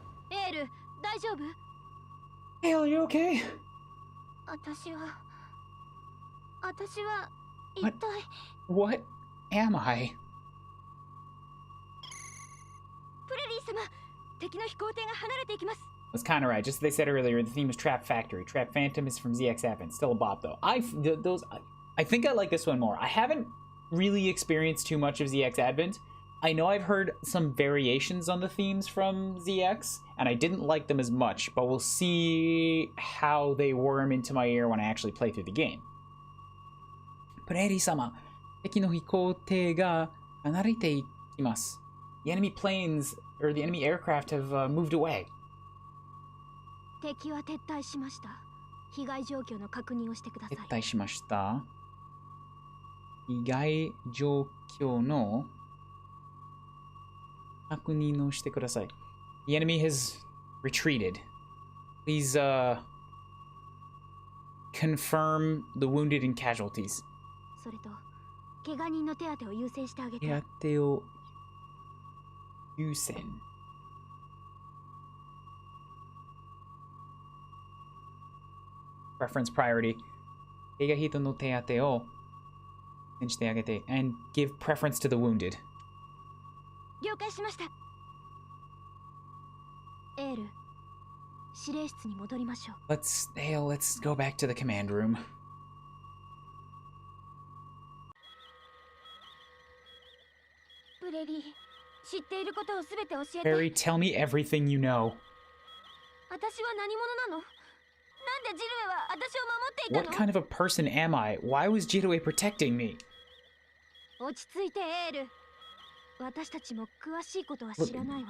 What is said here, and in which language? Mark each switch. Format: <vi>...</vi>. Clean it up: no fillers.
<ja>エール、大丈夫？</ja> <en>Hale, you okay?</en> <ja>私は一</ja> <en>What?</en> <ja>体</ja> <en>What am I?</en> <ja>プレリー様、敵の飛行艇が離れていきます。</ja> <en>Was kind of right. Just as they said earlier, the theme is Trap Factory. Trap Phantom is from ZX Advent. Still a bop though. I think I like this one more. I haven't really experienced too much of ZX Advent. I know I've heard some variations on the themes from ZX, and I didn't like them as much, but we'll see how they worm into my ear when I actually play through the game.</en> <ja>プレリー様、敵の飛行艇が離れていきます。</ja> <en>The enemy planes, or the enemy aircraft have moved away.</en> <ja>敵は撤退しました。被害状況の確認をしてください。撤退しました。被害状況の確認をしてください。</ja> <en>The enemy has retreated. Please confirm the wounded and casualties.</en> <ja>それと、怪我人の手当てを優先してあげて。手当てを優先。</ja> <en>Preference priority.</en> <ja>怪我人の手当てを優先してあげて。</ja> <en>And give preference to the wounded.</en> <ja>了解しました。エール、司令室に戻りましょう。</ja> <en>Let's go back to the command room.</en> <ja>プレリー、知っていることをすべて教えて。</ja> <en>Barry, tell me everything you know.</en> <ja>私は何者なの？なんでジルエは私を守っていたの？</ja> <en>What kind of a person am I? Why was Jidue protecting me?</en> <ja>落ち着いてエール。私たちも詳しいことは知らないわ。</ja>